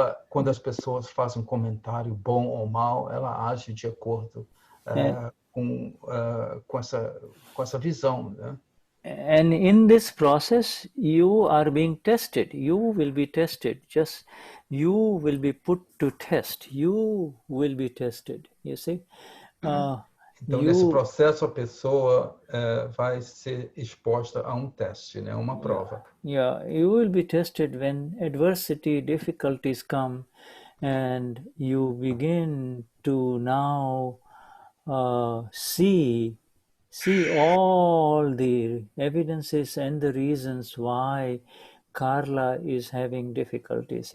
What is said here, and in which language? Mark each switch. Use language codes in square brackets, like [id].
[pt] Quando as pessoas fazem um comentário bom ou mal, ela age de acordo com essa visão, né? [en] And in this process, you are being tested. You will be tested. You will be put to test. You will be tested. You see. [pt] Então, nesse processo, a pessoa vai ser exposta a um teste, né? Uma prova. [en] Yeah, you will be tested when adversity, difficulties come, and you begin to now see all the evidences and the reasons why Carla is having difficulties.